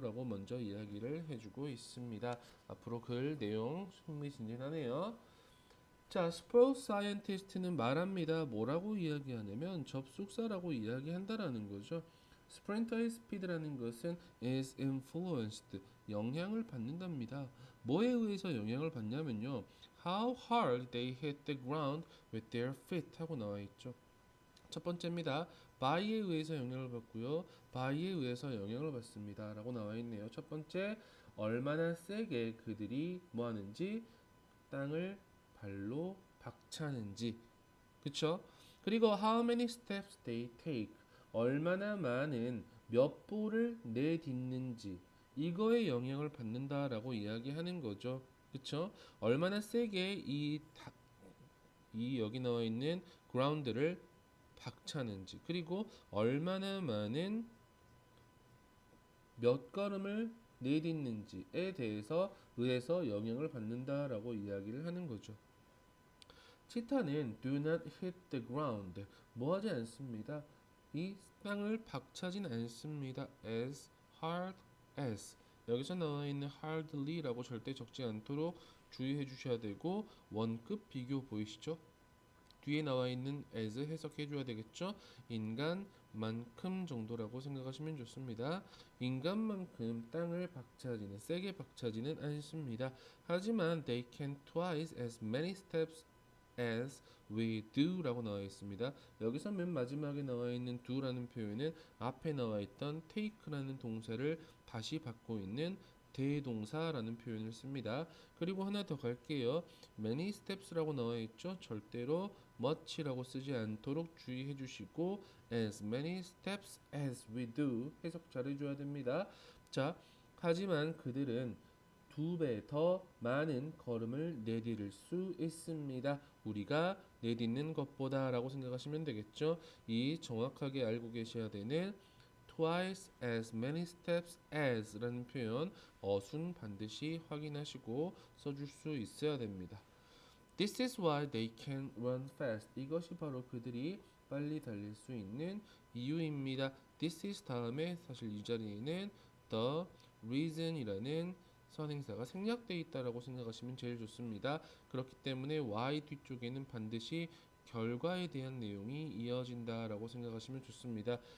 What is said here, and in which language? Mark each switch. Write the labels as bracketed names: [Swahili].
[Korean] 라고 먼저 이야기를 해주고 있습니다. 앞으로 글 내용 흥미진진하네요. 자, 스포츠 사이언티스트는 말합니다. 뭐라고 이야기하냐면 접속사라고 이야기한다라는 거죠. 스프린터의 스피드라는 것은 [English] is influenced, [Korean] 영향을 받는답니다. 뭐에 의해서 영향을 받냐면요. [English] How hard they hit the ground with their feet [Korean] 하고 나와 있죠. 첫 번째입니다. by에 의해서 영향을 받고요. by에 의해서 영향을 받습니다. 라고 나와 있네요. 첫 번째, 얼마나 세게 그들이 뭐 하는지 땅을 발로 박차는지. 그쵸? 그리고 [English] how many steps they take. [Korean] 얼마나 많은 몇步를 내딛는지. 이거에 영향을 받는다라고 이야기하는 거죠. 그쵸? 얼마나 세게 이 여기 나와 있는 ground를 박차는지, 그리고 얼마나 많은 몇 걸음을 내딛는지에 의해서 영향을 받는다라고 이야기를 하는 거죠. 치타는 [English] do not hit the ground, [Korean] 뭐하지 않습니다. 이 땅을 박차진 않습니다. [English] as hard as, [Korean] 여기서 나와 있는 hardly라고 절대 적지 않도록 주의해 주셔야 되고, 원급 비교 보이시죠? 뒤에 나와 있는 as 해석해 줘야 되겠죠. 인간만큼 정도라고 생각하시면 좋습니다. 인간만큼 땅을 박차지는, 세게 박차지는 않습니다. 하지만 [English] they can twice as many steps as we do [Korean] 라고 나와 있습니다. 여기서 맨 마지막에 나와 있는 do라는 표현은 앞에 나와 있던 take라는 동사를 다시 받고 있는 대동사라는 표현을 씁니다. 그리고 하나 더 갈게요. many steps라고 나와 있죠. 절대로 much라고 쓰지 않도록 주의해 주시고 [English] as many steps as we do [Korean] 해석 잘 해줘야 됩니다. 자, 하지만 그들은 2배 더 많은 걸음을 내디딜 수 있습니다. 우리가 내딛는 것보다 라고 생각하시면 되겠죠. 이 정확하게 알고 계셔야 되는 [English] twice as many steps as [Korean] 라는 표현 어순 반드시 확인하시고 써줄 수 있어야 됩니다. [English] This is why they can run fast. [Korean] 이것이 바로 그들이 빨리 달릴 수 있는 이유입니다. This is 다음에 사실 이 자리에는 the reason이라는 선행사가 생략되어 있다라고 생각하시면 제일 좋습니다. 그렇기 때문에 why 뒤쪽에는 반드시 결과에 대한 내용이 이어진다라고 생각하시면 좋습니다.